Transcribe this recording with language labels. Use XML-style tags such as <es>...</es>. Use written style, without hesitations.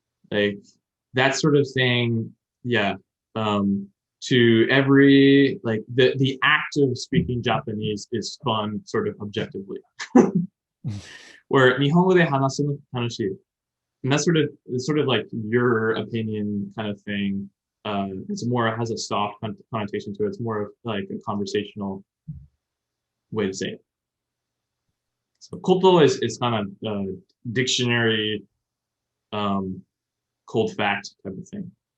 <en>Like that sort of thing, to every, like the act of speaking Japanese is fun sort of objectively. Where</en> <ja>日本語で話すの楽しい.</ja> <en>And that's sort of like your opinion kind of thing. It has a soft connotation to it. It's more of like a conversational way to say it. So koto is kind of dictionary, cold fact type of thing.</en>